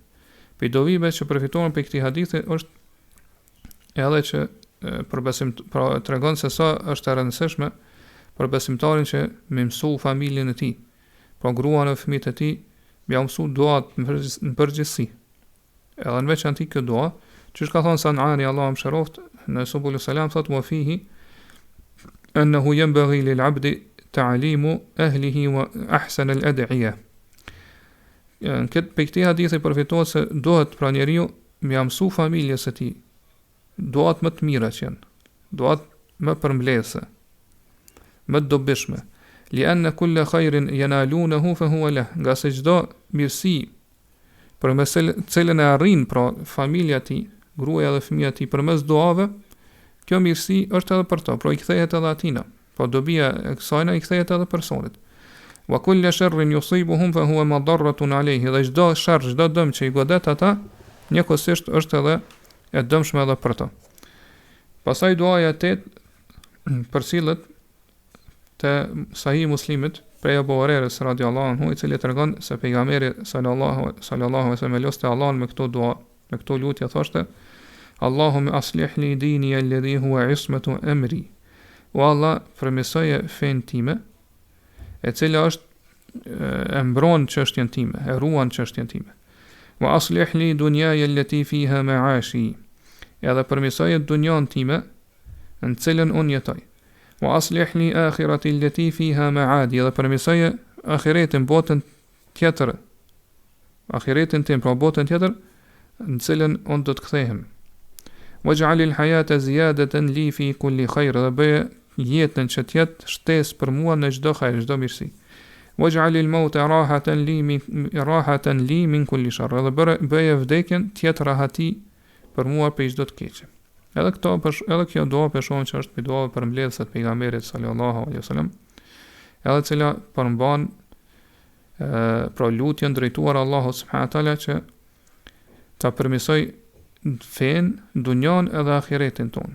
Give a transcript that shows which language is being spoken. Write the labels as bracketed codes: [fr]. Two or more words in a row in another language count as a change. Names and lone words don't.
[sq] Për dovive që përfitohen për këtij hadithi është edhe që pra tregon se sa është e rëndësishme për besimtarin që me mësu familjen e tij, pra gruan e fëmijët e tij më ia mësu duat në përgjithësi. Edhe në veçantë kjo dua, çish ka thënë Sanani Allahu mëshiroft në Subul Salam thot [ar] وفيه أنه ينبغي للعبد تعليم أهله وأحسن الأدعية. [sq] Në këtë pikë hadithi përfitohet se duhet pra njeriu më ia mësu familjes së tij duat më të mira që janë, duat më përmbledhëse, më të dobishme. [ar] لأن كل خير ينالونه فهو له, [sq] nga se çdo mirësi për mes cilën e arrin pra familja e tij, gruaja dhe fëmijët e tij përmes duave, kjo mirësi është edhe për to, pra i kthehet edhe atina. Po dobia e kësaj i kthehet edhe personit. [ar] وكل شر يصيبهم فهو مضرة عليه, [sq] dhe çdo sharr, çdo dëm që i godet ata, njëkohësisht është edhe e dëmshme edhe për to. Pastaj duaja e përcillet te Sahih Muslimit prej Abu Hurairës [ar] رضي الله عنه, [sq] i cili tregon se pejgamberi [ar] صلى الله عليه وسلم [sq] lutte Allahun me këto dua, me këto lutje thoshte: [ar] اللهم أصلح لي ديني الذي هو عصمة أمري. [sq] O Allah, përmirësoje fen time, e cila është e mbron çështjen time, e ruan çështjen time. [ar] وأصلح لي دنياي التي فيها معاشي. [sq] Edhe përmirësoje dunjan time, në cilën unë jetoj. [ar] وأصلح لي آخرتي التي فيها معادي. [sq] Edhe përmirësoje ahiretin, botën tjetër. Ahiretin tim, pra botën tjetër, në cilën unë do të kthehem. [ar] واجعل الحياة زيادة لي في كل خير. [sq] Dhe bëje jetën që të jetë shtesë për mua në çdo hajër, çdo mirësi. [ar] واجعل الموت راحة لي من كل شر. [sq] Dhe bëje vdekjen të jetë rahati për mua për çdo të keqe. Edhe kjo dua për shkakun që është dua për mbledhëse të pejgamberit [ar] صلى الله عليه وسلم, [sq] edhe cila përmban pra lutjen drejtuar Allahut [ar] سبحانه وتعالى [sq] që ta përmirësoj fen, dunjan edhe ahiretin ton.